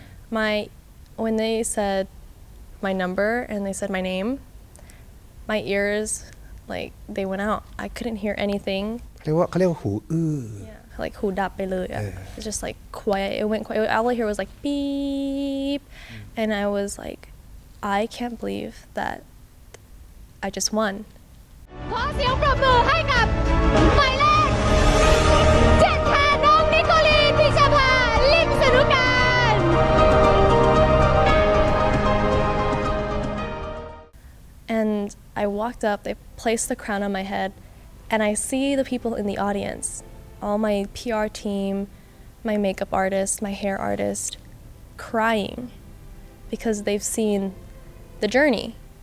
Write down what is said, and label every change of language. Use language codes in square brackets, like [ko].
[en] When they said my number and they said my name, my ears, like, they went out. I couldn't hear anything. [th] เขาเรียกว่าหูอื้อ [en] Yeah, like [th] หูดับไปเลยอะ [en] It's just like quiet. It went quiet. All I hear was like beep. And I was like, I can't believe that I just won. [th] ขอเสียงปรบมือให้กับหมายเลข7ค่ะน้องนิโคลีนพิชภาลิมสนุการ [en] And I walked up, they placed the crown on my head, and I see the people in the audience, all my PR team, my makeup artist, my hair artist, crying because they've seen the journey.